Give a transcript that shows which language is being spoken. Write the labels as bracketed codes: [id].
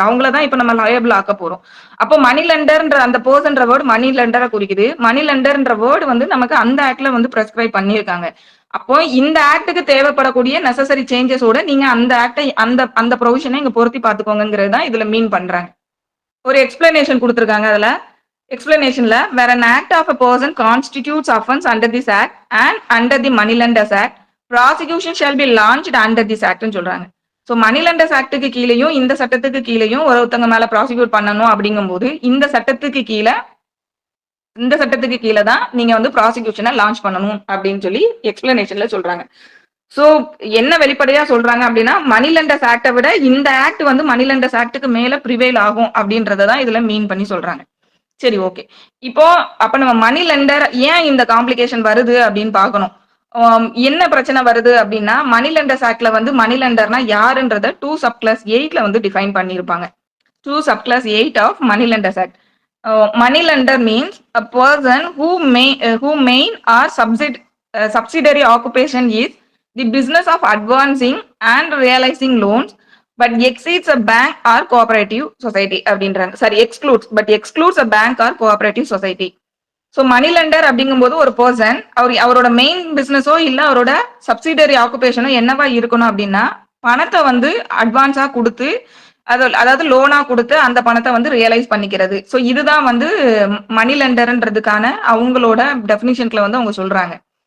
[ta] அவங்கள தான் இப்ப நம்ம லயபிள் ஆக்க போறோம். அப்போ மணி லெண்டர்ன்ற அந்த பர்சன்ற வேர்டு மணி லெண்டரை குறிக்குது. மணி லெண்டர்ன்ற வேர்டு வந்து நமக்கு அந்த ஆக்ட்ல வந்து பிரெஸ்கிரைப் பண்ணியிருக்காங்க. அப்போ இந்த ஆக்டுக்கு தேவைப்படக்கூடிய நெசசரி சேஞ்சஸோட நீங்க அந்த ஆக்டை அந்த ப்ரொவிஷனை இங்க பொருத்தி பார்த்துக்கோங்கிறது தான் இதுல மீன் பண்றாங்க. ஒரு எக்ஸ்பிளனேஷன் கொடுத்துருக்காங்க. அதுல எக்ஸ்பிளனேஷன்ல வேற [en] an act of a person constitutes offense under this act and under the money lenders act prosecution shall be launched under this act [ta] ன்னு சொல்றாங்க. ஸோ மணி லெண்டர்ஸ் ஆக்டுக்கு கீழேயும் இந்த சட்டத்துக்கு கீழேயும் ஒருத்தங்க மேல ப்ராசிக்யூட் பண்ணணும் அப்படிங்கும்போது இந்த சட்டத்துக்கு கீழே தான் நீங்க வந்து ப்ராசிக்யூஷனை லான்ச் பண்ணணும் அப்படின்னு சொல்லி எக்ஸ்பிளனேஷன்ல சொல்றாங்க. ஸோ என்ன வெளிப்படையா சொல்றாங்க அப்படின்னா மணி லெண்டர்ஸ் ஆக்டை விட இந்த ஆக்ட் வந்து மணி லெண்டர்ஸ் ஆக்டுக்கு மேல ப்ரிவேல் ஆகும் அப்படின்றதான் இதுல மீன் பண்ணி சொல்றாங்க. சரி, ஓகே. இப்போ அப்ப நம்ம மணி லெண்டர் ஏன் இந்த காம்ப்ளிகேஷன் வருது அப்படின்னு பார்க்கணும். என்ன பிரச்சனை வருது அப்படின்னா மணி லெண்டர்ஸ் ஆக்ட்ல வந்து மணி லெண்டர்னா யாருன்றத 2 சப்கிளாஸ் 8ல வந்து டிஃபைன் பண்ணியிருப்பாங்க. [en] 2 subclause 8 of money lenders act. Money lender means a person who main or subsidiary occupation is the business of advancing and realizing loans but exceeds a bank or cooperative society [ta] அப்படின்றாங்க. [en] Sorry, excludes a bank or cooperative society. [ta] So money lender அப்படிங்கும்போது ஒரு person அவரோட main பிசினஸோ இல்லை அவரோட subsidiary ஆக்குபேஷனோ என்னவா இருக்கணும் அப்படின்னா பணத்தை வந்து அட்வான்ஸா கொடுத்து அதாவது லோனா கொடுத்து அந்த பணத்தை வந்து ரியலைஸ் பண்ணிக்கிறது. ஸோ இதுதான் வந்து மணி லெண்டர்ன்றதுக்கான அவங்களோட டெஃபினிஷன்ல வந்து அவங்க சொல்றாங்க.